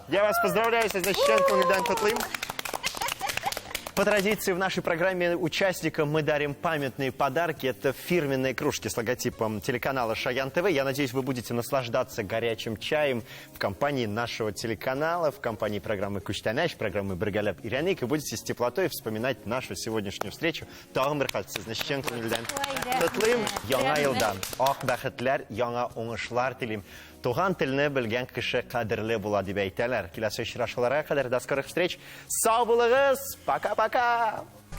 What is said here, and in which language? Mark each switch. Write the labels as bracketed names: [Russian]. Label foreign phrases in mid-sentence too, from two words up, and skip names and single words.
[Russian] Я вас поздравляю со Значенко Ильдан Котлым. По традиции в нашей программе участникам мы дарим памятные подарки. Это фирменные кружки с логотипом телеканала Шаян ТВ. Я надеюсь, вы будете наслаждаться горячим чаем в компании нашего телеканала, в компании программы «Куштаняш», программы «Биргалеп и Ряник». И будете с теплотой вспоминать нашу сегодняшнюю встречу. [Tatar] Тагын бер кат, Значенко Ильдан Котлым, яңа елдан. Ак бәхетләр, яңа уңышлар телим. Туган телне белгән кеше кадерле була дип әйтәләр. Киләсе очрашуларга кадәр [Russian] до скорых встреч. [Tatar] Сау булыгыз. [Russian] Пока-пока.